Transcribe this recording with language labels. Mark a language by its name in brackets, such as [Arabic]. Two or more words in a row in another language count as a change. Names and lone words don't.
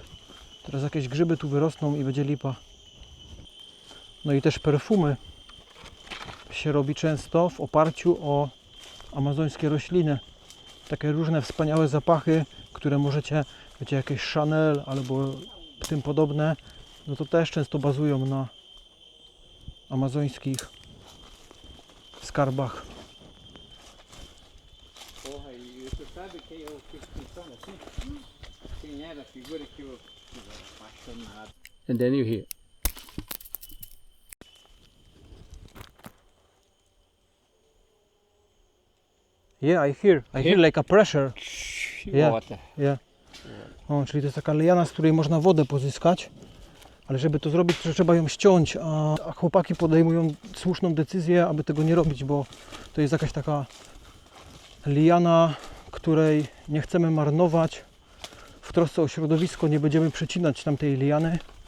[Polish] Teraz jakieś grzyby tu wyrosną i będzie lipa. No i też perfumy się robi często w oparciu o amazońskie rośliny. Takie różne wspaniałe zapachy, które możecie, wiecie, jakieś Chanel albo tym podobne, no to też często bazują na amazońskich skarbach. [Portuguese] Porra, e tu sabe quem eu fico pensando assim? Quem era a figura que eu fico apaixonado. [English] And then you hear. Yeah, I hear like a pressure. Yeah. Water. Yeah. [Polish] O, czyli to jest taka liana, z której można wodę pozyskać, ale żeby to zrobić, to trzeba ją ściąć, a chłopaki podejmują słuszną decyzję, aby tego nie robić, bo to jest jakaś taka liana, której nie chcemy marnować. W trosce o środowisko nie będziemy przecinać tamtej liany.